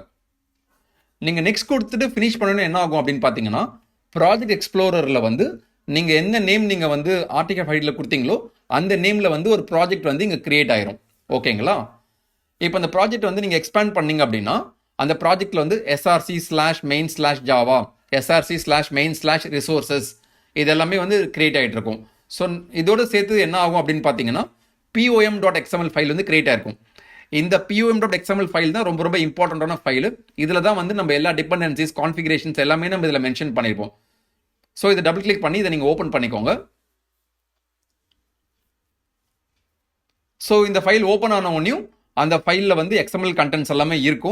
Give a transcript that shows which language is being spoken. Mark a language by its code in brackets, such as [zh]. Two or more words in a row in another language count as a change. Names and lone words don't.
[ta] நீங்கள் நெக்ஸ்ட் கொடுத்துட்டு ஃபினிஷ் பண்ணணும் என்ன ஆகும் அப்படின்னு பார்த்தீங்கன்னா [en] project explorer [ta] வந்து நீங்கள் என்ன நேம் நீங்கள் வந்து [en] artifact ID [ta] கொடுத்தீங்களோ அந்த நேமில் வந்து ஒரு ப்ராஜெக்ட் வந்து இங்கே கிரியேட் ஆயிரும். ஓகேங்களா? இப்போ அந்த ப்ராஜெக்ட் வந்து நீங்கள் எக்ஸ்பேண்ட் பண்ணீங்க அப்படின்னா அந்த ப்ராஜெக்டில் வந்து src/main/java, src/main/resources இதெல்லாமே வந்து கிரியேட் ஆகிட்டு இருக்கும். ஸோ இதோட சேர்த்து என்ன ஆகும் அப்படின்னு பார்த்தீங்கன்னா pom.xml ஃபைல் வந்து கிரியேட் ஆயிருக்கும். இந்த pom.xml ஃபைல் தான் ரொம்ப ரொம்ப [en] important file. [ta] இதில் தான் வந்து நம்ம எல்லா [en] dependencies, configurations [ta] எல்லாமே நம்ம இதில் மென்ஷன் பண்ணியிருப்போம். ஸோ இதை [en] double click [ta] பண்ணி இதை நீங்கள் ஓப்பன் பண்ணிக்கோங்க. ஸோ இந்த ஃபைல் ஓப்பன் ஆன உடனேயும் அந்த ஃபைலில் வந்து [en] XML contents [ta] எல்லாமே இருக்கும்.